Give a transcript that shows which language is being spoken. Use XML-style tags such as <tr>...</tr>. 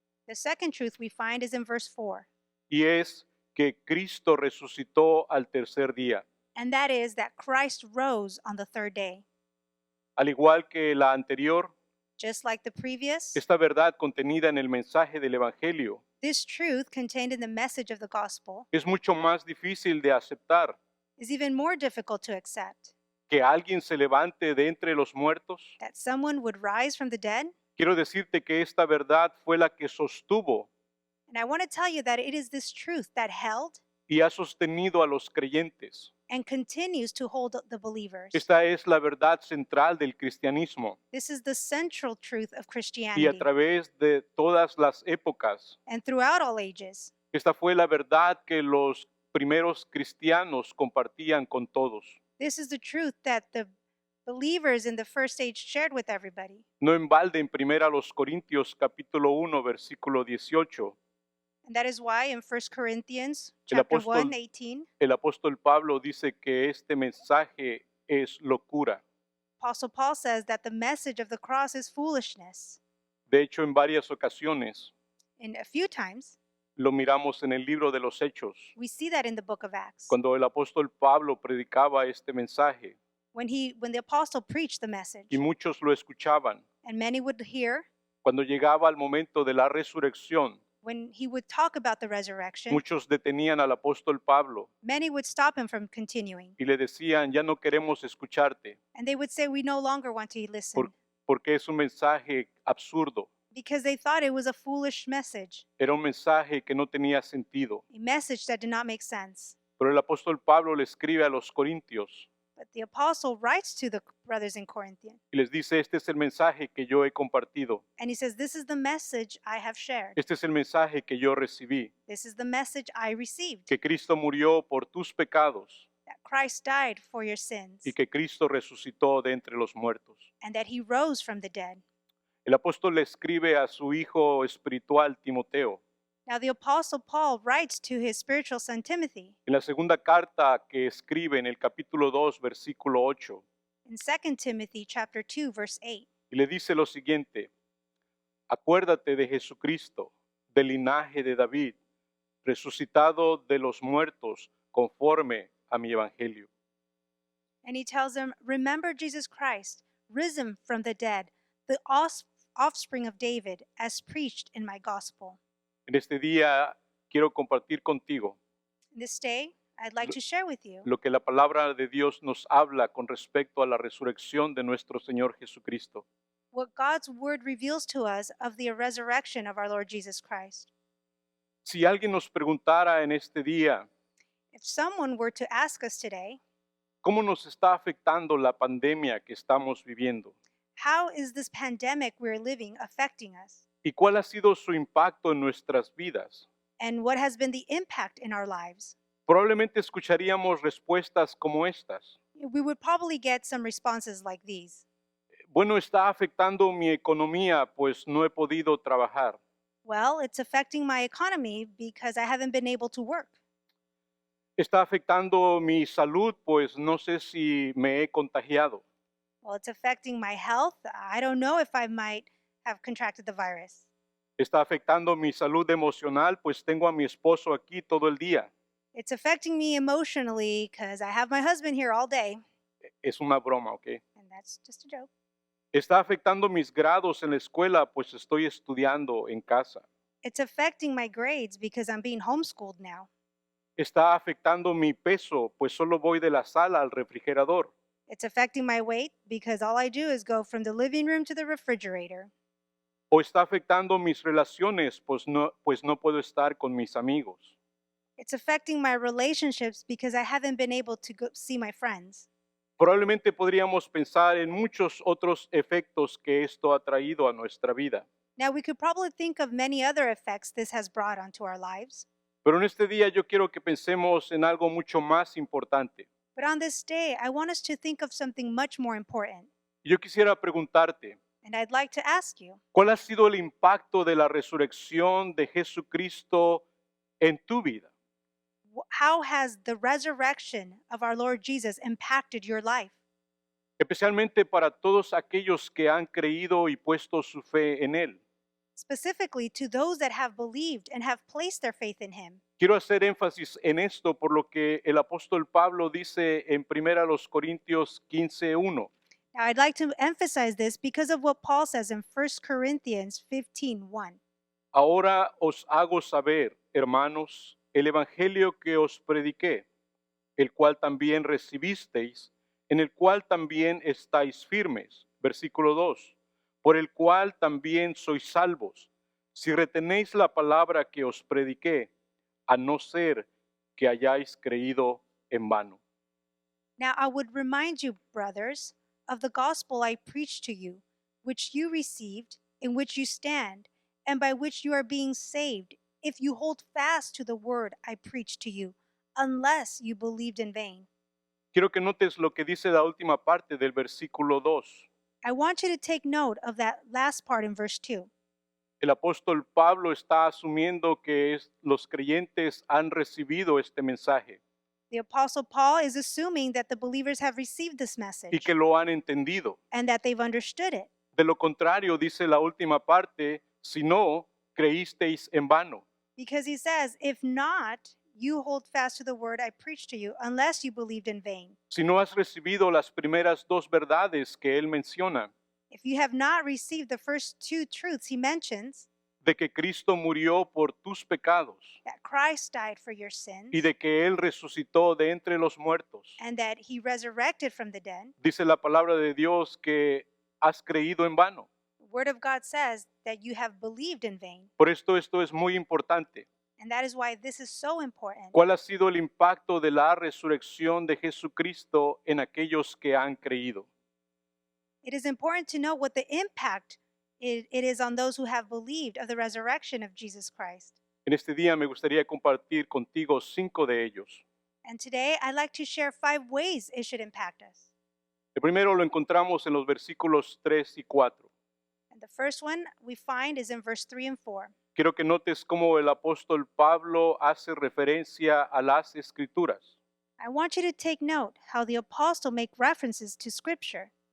<en>The second truth we find is in verse 4,</en> <es>y es que Cristo resucitó al tercer día.</es> <en>and that is that Christ rose on the third day.</en> <es>Al igual que la anterior,</es> <en>Just like the previous,</en> <es>esta verdad contenida en el mensaje del Evangelio</es> <en>this truth contained in the message of the gospel</en> <es>es mucho más difícil de aceptar.</es> <en>is even more difficult to accept.</en> <es>Que alguien se levante de entre los muertos.</es> <en>That someone would rise from the dead.</en> <es>Quiero decirte que esta verdad fue la que sostuvo</es> <en>And I want to tell you that it is this truth that held</en> <es>y ha sostenido a los creyentes.</es> <en>and continues to hold the believers.</en> <es>Esta es la verdad central del cristianismo</es> <en>This is the central truth of</en> <es>y a</es> <en>Christianity.</en> <es>través de todas las épocas.</es> <en>And throughout all ages,</en> <es>Esta fue la verdad que los primeros cristianos compartían con todos.</es> <en>this is the truth that the believers in the first age shared with everybody.</en> <es>No en balde en primera los Corintios capítulo 1 versículo 18,</es> <en>And that is why in 1 Corinthians</en> <es>El</es> <en>chapter</en> <es>apóstol-</es> <en>1, 18,</en> <es>el apóstol Pablo dice que este mensaje es locura.</es> <en>Apostle Paul says that the message of the cross is foolishness.</en> <es>De hecho, en varias ocasiones</es> <en>And a few times,</en> <es>lo miramos en el libro de los Hechos,</es> <en>we see that in the book of Acts.</en> <es>cuando el apóstol Pablo predicaba este mensaje</es> <en>When the apostle preached the message,</en> <es>y muchos lo escuchaban.</es> <en>and many would hear,</en> <es>Cuando llegaba el momento de la resurrección,</es> <en>when he would talk about the resurrection,</en> <es>muchos detenían al apóstol Pablo</es> <en>many would stop him from continuing.</en> <es>y le decían, ya no queremos escucharte,</es> <en>And they would say, "We no longer want to listen,"</en> <es>porque es un mensaje absurdo.</es> <en>because they thought it was a foolish message,</en> <es>Era un mensaje que no tenía sentido.</es> <en>a message that did not make sense.</en> <es>Pero el apóstol Pablo le escribe a los corintios</es> <en>But the apostle writes to the brothers in Corinth,</en> <es>y les dice, este es el mensaje que yo he compartido.</es> <en>and he says, "This is the message I have shared.</en> <es>Este es el mensaje que yo recibí.</es> <en>This is the message I received,</en> <es>Que Cristo murió por tus pecados</es> <en>that Christ died for your sins,</en> <es>y que Cristo resucitó de entre los muertos.</es> <en>and that he rose from the dead."</en> <es>El apóstol le escribe a su hijo espiritual Timoteo.</es> <en>Now the apostle Paul writes to his spiritual son Timothy</en> <es>En la segunda carta que escribe en el capítulo 2, versículo 8,</es> <en>in 2 Timothy chapter 2 verse 8.</en> <es>y le dice lo siguiente: Acuérdate de Jesucristo, del linaje de David, resucitado de los muertos conforme a mi evangelio.</es> <en>And he tells them, "Remember Jesus Christ, risen from the dead, the offspring of David, as preached in my gospel."</en> <es>En este día quiero compartir contigo</es> <en>This day, I'd like to share with you</en> <es>lo que la palabra de Dios nos habla con respecto a la resurrección de nuestro Señor Jesucristo.</es> <en>what God's word reveals to us of the resurrection of our Lord Jesus Christ.</en> <es>Si alguien nos preguntara en este día,</es> <en>If someone were to ask us today,</en> <es>¿cómo nos está afectando la pandemia que estamos viviendo?</es> <en>how is this pandemic we're living affecting us?</en> <es>¿Y cuál ha sido su impacto en nuestras vidas?</es> <en>And what has been the impact in our lives?</en> <es>Probablemente escucharíamos respuestas como estas.</es> <en>We would probably get some responses like these.</en> <es>Bueno, está afectando mi economía, pues no he podido trabajar.</es> <en>Well, it's affecting my economy because I haven't been able to work.</en> <es>Está afectando mi salud, pues no sé si me he contagiado.</es> <en>Well, it's affecting my health. I don't know if I might have contracted the virus.</en> <es>Está afectando mi salud emocional, pues tengo a mi esposo aquí todo el día.</es> <en>It's affecting me emotionally because I have my husband here all day,</en> <es>Es una broma, ¿ok?</es> <en>and that's just a joke.</en> <es>Está afectando mis grados en la escuela, pues estoy estudiando en casa.</es> <en>It's affecting my grades because I'm being homeschooled now.</en> <es>Está afectando mi peso, pues solo voy de la sala al refrigerador.</es> <en>It's affecting my weight because all I do is go from the living room to the refrigerator.</en> <es>O está afectando mis relaciones, pues no puedo estar con mis amigos.</es> <en>It's affecting my relationships because I haven't been able to go see my friends.</en> <es>Probablemente podríamos pensar en muchos otros efectos que esto ha traído a nuestra vida.</es> <en>Now, we could probably think of many other effects this has brought onto our lives.</en> <es>Pero en este día yo quiero que pensemos en algo mucho más importante.</es> <en>But on this day, I want us to think of something much more important.</en> <es>Yo quisiera preguntarte,</es> <en>And I'd like to ask you,</en> <es>¿cuál ha sido el impacto de la resurrección de Jesucristo en tu vida?</es> <en>how has the resurrection of our Lord Jesus impacted your life?</en> <es>Especialmente para todos aquellos que han creído y puesto su fe en Él.</es> <en>Specifically to those that have believed and have placed their faith in him.</en> <es>Quiero hacer énfasis en esto por lo que el apóstol Pablo dice en 1 Corintios 15:1.</es> <en>Now, I'd like to emphasize this because of what Paul says in 1 Corinthians 15:1.</en> <es>Ahora os hago saber, hermanos, el evangelio que os prediqué, el cual también recibisteis, en el cual también estáis firmes. Versículo 2. Por el cual también sois salvos, si retenéis la palabra que os prediqué, a no ser que hayáis creído en vano.</es> <en>Now, I would remind you, brothers, of the gospel I preached to you, which you received, in which you stand, and by which you are being saved, if you hold fast to the word I preached to you, unless you believed in vain.</en> <es>Quiero que notes lo que dice la última parte del versículo 2.</es> <en>I want you to take note of that last part in verse 2.</en> <es>El apóstol Pablo está asumiendo que los creyentes han recibido este mensaje</es> <en>The Apostle Paul is assuming that the believers have received this</en> <es>y</es> <en>message</en> <es>que lo han entendido.</es> <en>and that they've understood it.</en> <es>De lo contrario, dice la última parte, si no, creísteis en vano.</es> <en>Because he says, if not, you hold fast to the word I preached to you, unless you believed in vain.</en> <es>Si no has recibido las primeras dos verdades que él menciona,</es> <en>If you have not received the first two truths he mentions,</en> <es>de que Cristo murió por tus pecados</es> <en>that Christ died for your sins</en> <es>y de que Él resucitó de entre los muertos,</es> <en>and that he resurrected from the dead,</en> <es>dice la palabra de Dios que has creído en vano.</es> <en>the word of God says that you have believed in vain.</en> <es>Por esto es muy importante.</es> <en>And that is why this is so important.</en> <es>¿Cuál ha sido el impacto de la resurrección de Jesucristo en aquellos que han creído?</es> <en>It is important to know what the impact it is on those who have believed of the resurrection of Jesus Christ.</en> <es>En este día me gustaría compartir contigo 5 de ellos.</es> <en>And today I'd like to share 5 ways it should impact us.</en> <es>El primero lo encontramos en los versículos 3 y 4.</es> <en>And the first one we find is in verse 3 and 4.</en> <es>Quiero que notes cómo el apóstol Pablo hace referencia a las escrituras.</es> <en>I want you to take note how the apostle make references to scripture.</en>